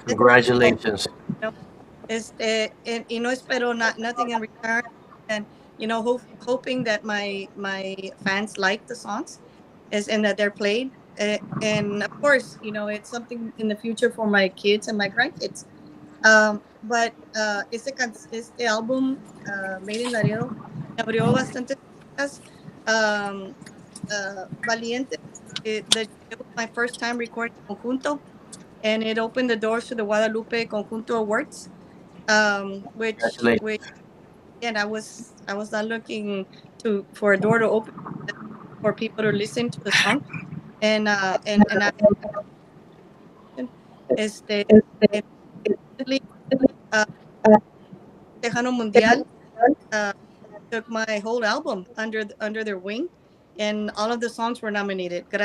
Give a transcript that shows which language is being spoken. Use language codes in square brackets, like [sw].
[en] congratulations. you know, [es] y no espero [en] nothing in return, and hoping that my fans like the songs, and that they're played. And of course, it's something in the future for my kids and my grandkids. [es] But este álbum, Made in Laredo, me abrió bastantes puertas. [en] Um, Valiente, it was my first time recording conjunto, and it opened the doors to the Guadalupe Conjunto Awards, which Congratulations. and I was not looking to for a door to open for people to listen to the song, and I este and recently, uh, Tejano Mundial uh, took my whole album under their wing, and all of the songs were nominated.